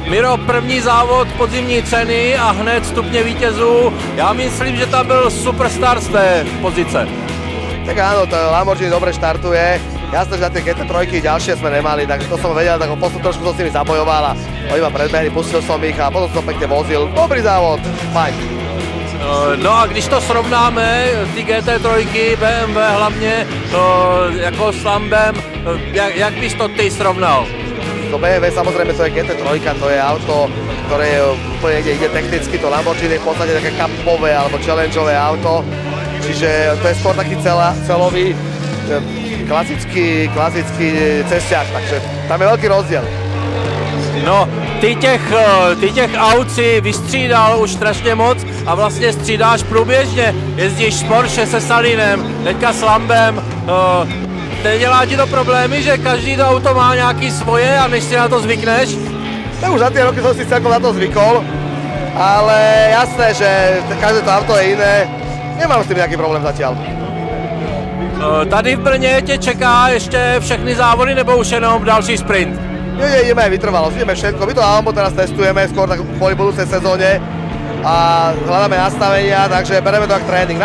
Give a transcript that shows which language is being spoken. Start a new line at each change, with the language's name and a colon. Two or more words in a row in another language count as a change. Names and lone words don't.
Czech: pro první závod podzimní ceny a hned stupně vítězů. Já myslím, že tam byl superstar z té pozice.
Slovak: Tak áno, to Lamborghini dobre štartuje. Jasné, že na tie GT3 ďalšie sme nemali, takže to som vedel, tak poslednú trošku som s nimi zabojoval a oni ma predbehli, pustil som ich a potom som pekne vozil.
Czech: Dobrý závod, fajn. No a když to srovnáme, ty GT3, BMW hlavně, jako s Lambem, jak bys to ty srovnal?
Slovak: To BMW samozrejme to je GT3, to je auto, ktoré je úplne ide technicky, to Lamborghini je v podstate také cupové alebo challengeové auto, čiže to je skôr taký celový, klasický cesťák, takže tam je veľký rozdiel.
Czech: No, ty těch aut si vystřídal už strašně moc a vlastně střídáš průběžně. Jezdíš s Porsche se Salinem, teďka s Lambem. Nedělá ti to problémy, že každý to auto má nějaký svoje a než si na to zvykneš?
Slovak: Tak už za tie roky som si celkom na to zvykol, ale jasné, že každé to auto je iné. Nemám s tým nejaký problém zatiaľ.
Czech: Tady v Brně tě čeká ještě všechny závody nebo už jenom další sprint?
Slovak: Nie, ideme aj vytrvalosť, ideme všetko. My to Lambo teraz testujeme skôr tak kvôli budúcej sezóne a hľadáme nastavenia, takže bereme to ako tréning.